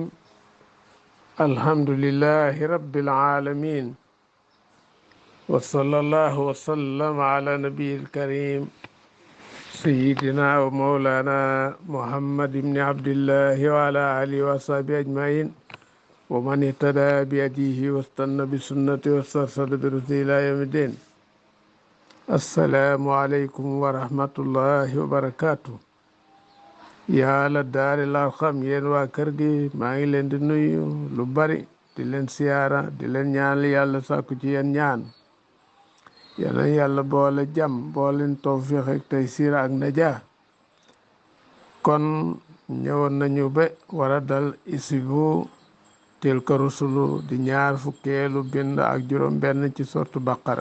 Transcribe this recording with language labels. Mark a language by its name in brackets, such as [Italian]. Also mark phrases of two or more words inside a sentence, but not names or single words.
[Arabic] الحمد لله رب العالمين، وصلى الله وسلم على نبي الكريم سيدنا ومولانا محمد بن عبد الله وعلى آله وصحبه أجمعين، ومن اهتدى بهديه واستنى بسنته واسترشد برشده إلى يوم الدين. السلام عليكم ورحمة الله وبركاته. [Wolof] yàlla daari la xam yéen waa kër gi maa ngi leen di nuyu lu bari di leen siyaara di leen ñaan yàlla sàkku ci yéen ñaan yàlla yàlla boole jàmm booleen tawfiq ak taysiir ak najaa. kon ñëwoon nañu ba war a dal isibu [Arabic] تلك الرسل [Wolof] di ñaar fukkeelu bind ak juróom benn ci sortu baqara.